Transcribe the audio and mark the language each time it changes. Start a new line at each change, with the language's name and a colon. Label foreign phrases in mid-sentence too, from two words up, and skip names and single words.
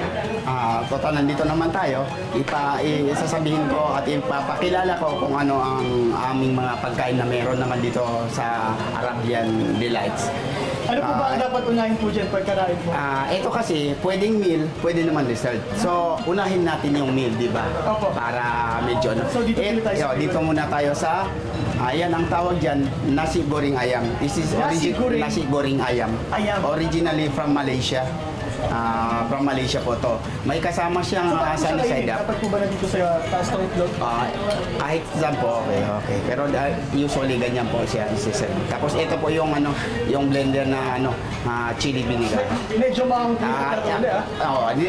Filipino: Total, nandito naman tayo. Isasabihin ko at ipapakilala ko kung ano ang aming mga pagkain na meron naman dito sa Arabian Delights. Ano po ba ang dapat unahin po dyan pagkarain mo? Ito kasi, pwedeng meal, pwede naman dessert. So, unahin natin yung meal, di ba? Opo. Para medyo ano. So, dito muna tayo sa dito muna tayo sa, ayan ang tawag dyan, nasi goreng ayam.
English: This is nasi goreng ayam. Originally from Malaysia.
Filipino: From Malaysia po to. May kasama siyang
English: sunny side up.
Filipino: Dapat po ba nandito sa taas ng itlog? Kahit saan po, okay. Pero usually ganyan po siya isiserve. Tapos ito po yung ano, yung blender na ano,
English: chili vinegar.
Filipino: Medyo maangkin ito ulit